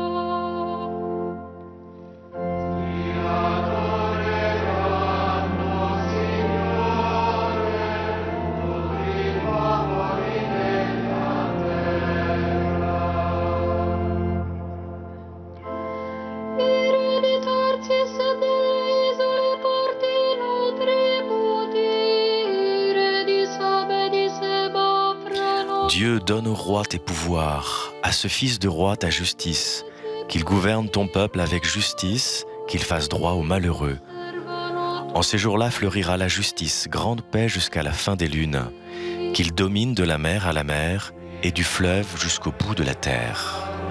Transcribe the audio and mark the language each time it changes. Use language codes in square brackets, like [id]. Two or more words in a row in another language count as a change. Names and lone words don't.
[it] Ti adoreranno, Signore, tutti i popoli della terra. I re di Tarsis e delle isole portino tributi, i re di Saba e di Seba offrono. [fr] Dieu, donne au roi tes pouvoirs, à ce fils de roi ta justice, qu'il gouverne ton peuple avec justice, qu'il fasse droit aux malheureux. En ces jours-là fleurira la justice, grande paix jusqu'à la fin des lunes, qu'il domine de la mer à la mer et du fleuve jusqu'au bout de la terre.